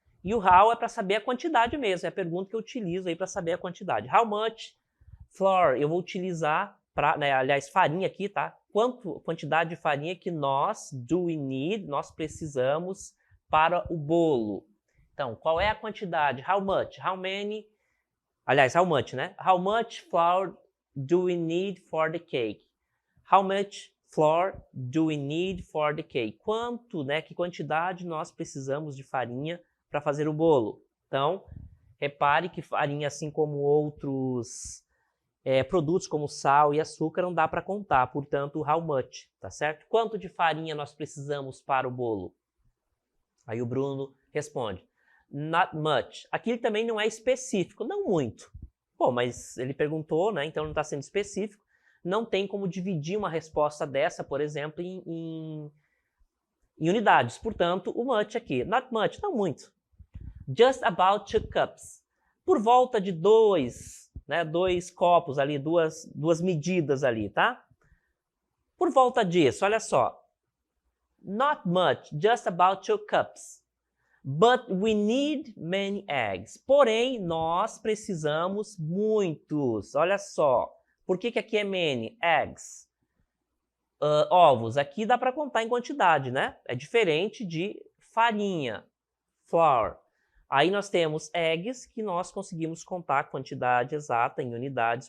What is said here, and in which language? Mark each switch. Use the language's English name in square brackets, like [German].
[Portuguese] E o how é para saber a quantidade mesmo, é a pergunta que eu utilizo aí para saber a quantidade. [English] How much flour [Portuguese] eu vou utilizar para, né, aliás, farinha aqui, tá? Quantidade de farinha que nós, [English] do we need, [Portuguese] nós precisamos para o bolo. Então, qual é a quantidade? [English] How much? How many? [Portuguese] Aliás, [English] how much, [Portuguese] né? [English] How much flour do we need for the cake? How much flour do we need for the cake? [Portuguese] Quanto, né? Que quantidade nós precisamos de farinha para fazer o bolo? Então, repare que farinha, assim como outros produtos como sal e açúcar, não dá para contar. Portanto, [English] how much, [Portuguese] tá certo? Quanto de farinha nós precisamos para o bolo? Aí o Bruno responde, [English] not much. [Portuguese] Aqui ele também não é específico, não muito. Bom, mas ele perguntou, né? Então não está sendo específico. Não tem como dividir uma resposta dessa, por exemplo, em unidades. Portanto, o [English] much [Portuguese] aqui, [English] not much, [Portuguese] não muito. [English] Just about 2 cups. [Portuguese] Por volta de 2 copos ali, duas medidas ali, tá? Por volta disso, olha só. [English] Not much, just about 2 cups. But we need many eggs. [Portuguese] Porém, nós precisamos muitos. Olha só. Por que aqui é many? Eggs. Ovos. Aqui dá para contar em quantidade, né? É diferente de farinha. Flour. Aí nós temos eggs, que nós conseguimos contar a quantidade exata em unidades.